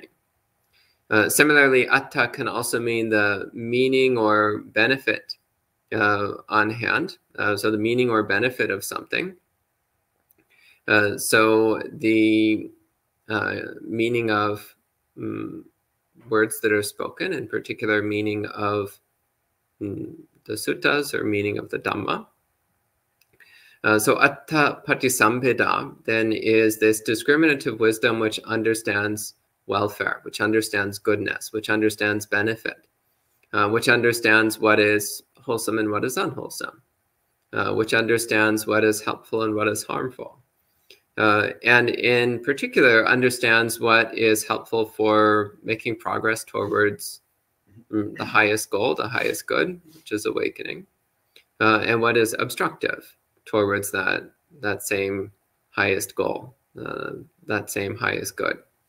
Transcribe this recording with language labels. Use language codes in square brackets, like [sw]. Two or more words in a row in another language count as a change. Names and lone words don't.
[en] Similarly, atta can also mean the meaning or benefit on hand. So the meaning or benefit of something. So the meaning of words that are spoken, in particular meaning of the suttas, or meaning of the Dhamma. So [pi] atta patisambhida [en] then is this discriminative wisdom which understands welfare, which understands goodness, which understands benefit, which understands what is wholesome and what is unwholesome, which understands what is helpful and what is harmful, and in particular understands what is helpful for making progress towards the highest goal, the highest good, which is awakening, and what is obstructive towards that same highest goal, that same highest good.